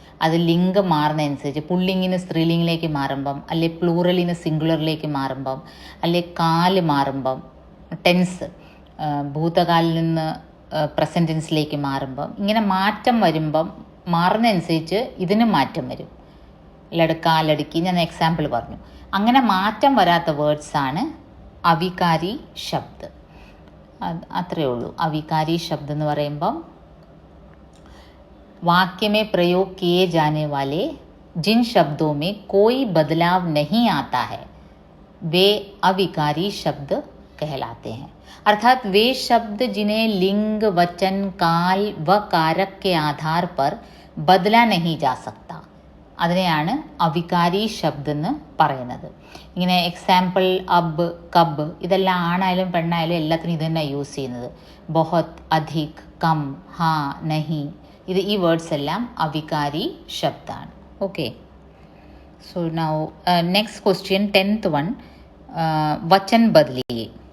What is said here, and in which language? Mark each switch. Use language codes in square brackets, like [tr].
[ml] അത് ലിംഗം മാറുന്നതനുസരിച്ച് പുള്ളിങ്ങിന് സ്ത്രീലിംഗിലേക്ക് മാറുമ്പം, അല്ലെ പ്ലൂറലിന് സിംഗുലറിലേക്ക് മാറുമ്പം, അല്ലെ കാല് മാറുമ്പം, ടെൻസ് ഭൂതകാലിൽ നിന്ന് പ്രസൻറ്റ് ടെൻസിലേക്ക് മാറുമ്പം, ഇങ്ങനെ മാറ്റം വരുമ്പം മാറുന്നതനുസരിച്ച് ഇതിന് മാറ്റം വരും. ലടുക്ക, ലടുക്കി, ഞാൻ എക്സാമ്പിൾ പറഞ്ഞു. അങ്ങനെ മാറ്റം വരാത്ത വേർഡ്സാണ് അവികാരി ശബ്ദ്. അത്രയേ ഉള്ളൂ. അവികാരി ശബ്ദ് എന്ന് പറയുമ്പം [hi] वाक्य में प्रयोग किए जाने वाले जिन शब्दों में कोई बदलाव नहीं आता है वे अविकारी शब्द कहलाते हैं. अर्थात वे शब्द जिन्हें लिंग, वचन, काल व कारक के आधार पर बदला नहीं जा सकता [ml] അതിനെയാണ് അവികാരി ശബ്ദ് എന്ന് പറയുന്നത്. ഇങ്ങനെ എക്സാമ്പിൾ അബ്, കബ് ഇതെല്ലാം ആണായാലും പെണ്ണായാലും എല്ലാത്തിനും ഇത് തന്നെ യൂസ് ചെയ്യുന്നത്. ബൊഹത്, അധിക്, കം, ഹാ, നഹി ഇത് ഈ വേർഡ്സ് എല്ലാം അവികാരി ശബ്ദാണ്. [en] okay, so now next question 10th one, [hi] Vachan ബദലിയെ.